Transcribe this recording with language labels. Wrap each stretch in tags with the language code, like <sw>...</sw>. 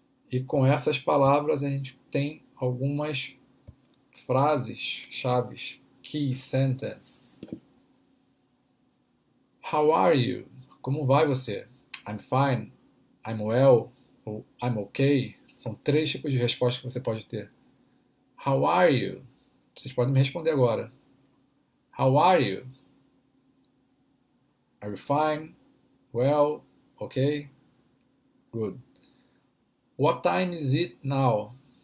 <pt>E com essas palavras a gente tem algumas frases chaves, key sentences.</pt> <en>How are you?</en> <pt>Como vai você?</pt> <en>I'm fine, I'm well, ou I'm okay.</en> <pt>São 3 tipos de resposta que você pode ter.</pt> <en>How are you?</en> <pt>Vocês podem me responder agora.</pt> <en>How are you? Are you fine? Well? Okay? Good. What time is it now?</en>